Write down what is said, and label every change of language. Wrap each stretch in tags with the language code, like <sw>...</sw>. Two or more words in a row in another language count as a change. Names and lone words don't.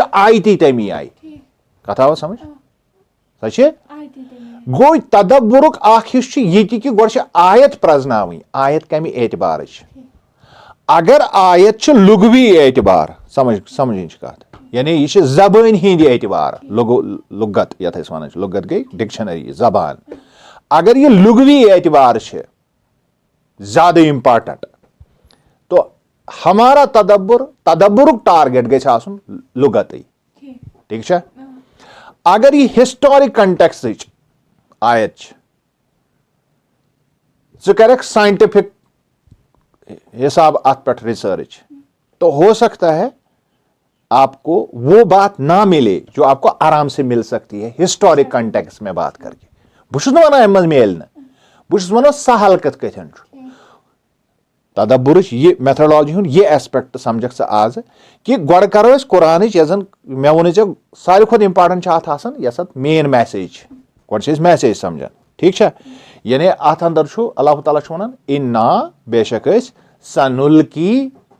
<ks>آیتی تمی آیہِ کتھ آوا سمجھ سۄ چھِ گوٚو تدبرُک اکھ حصہٕ چھُ یہِ تہِ کہِ گۄڈٕ چھِ آیت پرٛزناوٕنۍ آیت کمہِ اعتبارٕچ اگر آیت چھِ لغوی اعتبار سمجھِنۍ چھِ کتھ یعنی یہِ چھِ زبٲنۍ ہِنٛدۍ اعتبار لُغت یتھ أسۍ ونان چھِ لُغت گٔے ڈکشنری زبان اگر یہِ لغوی اعتبار چھِ زیادٕ امپارٹنٹ</ks> <ur>تو ہمارا</ur> <ks>تدبرُک ٹارگیٹ گژھِ آسُن لُغتٕے ٹھیٖک چھا اگر یہِ</ks> <en>historic context</en> <ks>آیت چھِ ژٕ کَرکھ ساینٹفک حساب اتھ پٮ۪ٹھ ریسرچ</ks> <ur>تو ہو سکتا ہے آپ کو وہ بات نہ ملے جو آپ کو آرام سے مل سکتی ہے</ur> <en>historic context</en> <ur>میں بات کر کے</ur> <ks>بہٕ چھُس نہٕ وَنان اَمہِ منٛز میلہِ نہٕ بہٕ چھُس وَنان سہل کِتھ کٲٹھۍ چھُ تدبرٕچ یہِ میتھڈالجی ہُنٛد یہِ ایسپیکٹ سمجھکھ ژٕ آزٕ کہِ گۄڈٕ کرو أسۍ قرآنٕچ یۄس زن مےٚ ووٚنُے ژےٚ ساروی کھۄتہٕ امپارٹنٹ چھِ اتھ آسان یۄس اتھ</ks> <en>main message</en> <ks>چھِ گۄڈٕ چھِ أسۍ میسیج سمجھان ٹھیٖک چھا یعنی اتھ اندر چھُ اللہ تعالیٰ چھُ ونان اِنا بے شک أسۍ سنُلکی</ks>